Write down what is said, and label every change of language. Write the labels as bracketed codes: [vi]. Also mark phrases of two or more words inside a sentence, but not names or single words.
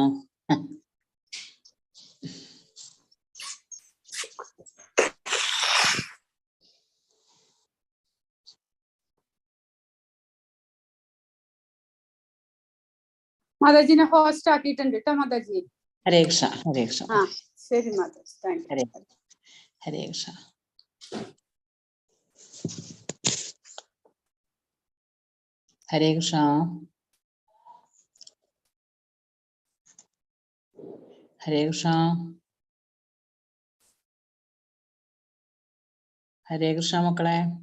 [ml] മാതാജിനെ ഹോസ്റ്റ് ആക്കിയിട്ടുണ്ട് കേട്ടോ മാതാജി. [sa] Hare Krishna, Hare Krishna. [ml] ആ ശരി മാതാജി, [en] thank you. [sa] Hare Krishna. Hare Krishna. Hare Krishna. Hare Krishna മക്കളെ.